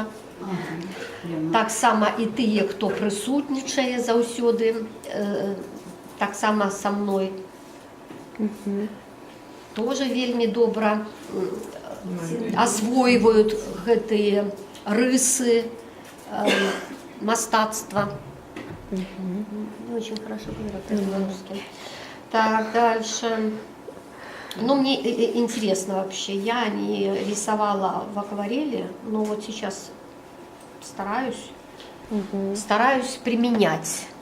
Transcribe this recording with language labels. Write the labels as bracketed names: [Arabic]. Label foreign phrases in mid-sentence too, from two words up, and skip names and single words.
[Belarusian] Таксама і тыя, хто прысутнічае заўсёды, таксама са мной. Тоже вельмі добра асвойваюць гэтыя рысы мастацтва. [Russian] Не очень хорошо говорю по-белорусски. Так, дальше. Ну, мне интересно вообще. Я не рисовала в акварели, но вот сейчас стараюсь применять.